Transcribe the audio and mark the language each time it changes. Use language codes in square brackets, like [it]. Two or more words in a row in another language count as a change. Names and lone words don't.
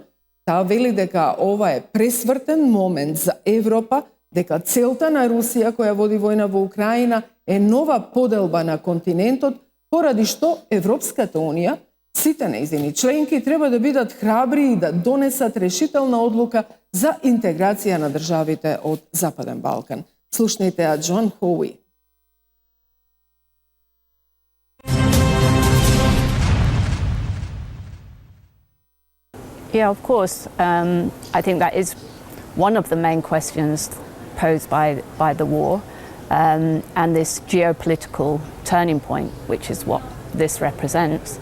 [mk] Таа вели дека ова е пресвртен момент за Европа, дека целта на Русија која води војна во Украина е нова поделба на континентот, поради што Европската Унија, сите нејзини членки треба да бидат храбри и да донесат решителна одлука за интеграција на државите од Западен Балкан. Слушнете ја Джон Хоуи. [en] Yeah, of course. I think that is one of the main questions posed by the war and this geopolitical turning point, which is what this represents.